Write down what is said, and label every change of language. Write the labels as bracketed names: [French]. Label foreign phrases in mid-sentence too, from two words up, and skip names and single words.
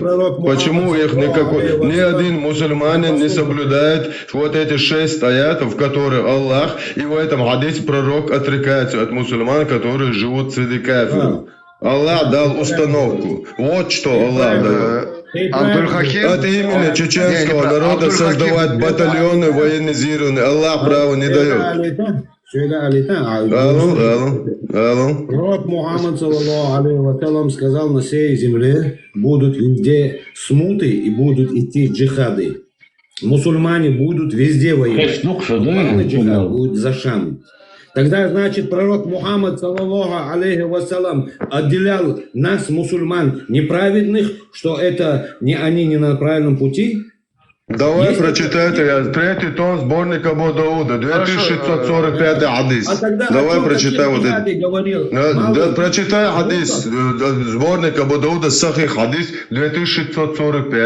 [Russian] Почему их ни один мусульманин не соблюдает вот эти 6 аятов, в которых Аллах и в этом хадисе пророк отрекается от мусульман, которые живут среди кафиров. Аллах дал установку. Вот что Аллах дает. От имени чеченского народа создавать батальоны военизированные. Аллах право не дает. [Arabic] Пророк Мухаммад, صلى الله عليه وسلم, [Russian] сказал, на всей земле будут везде смуты и будут идти джихады. Мусульмане будут везде воевать. Джихад будет за Шам. Тогда, значит, пророк Мухаммад, [Arabic] صلى الله عليه وسلم, [Russian] отделял нас, мусульман, неправедных, что это не они не на правильном пути. Давай прочитайте 3-й том сборника Абу Дауда, 2645 хадис. Давай прочитай вот это. Прочитай хадис, сборник Абу Дауда, сахих хадис 2645.